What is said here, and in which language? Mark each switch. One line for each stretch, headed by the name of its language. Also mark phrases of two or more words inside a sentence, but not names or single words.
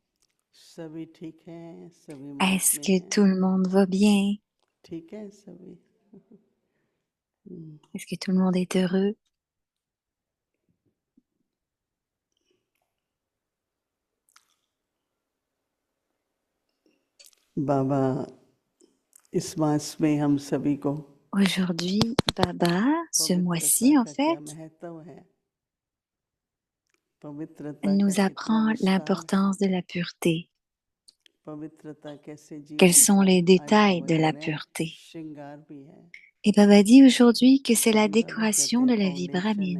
French: Est-ce que tout le monde va bien? Est-ce que tout le monde est heureux? Baba,
Hindi: इस मास में हम सभी को
French: Aujourd'hui, Baba, ce mois-ci en fait, nous apprend l'importance de la pureté. Quels sont les détails de la pureté? Et Baba dit aujourd'hui que c'est la décoration de la vie brahmine.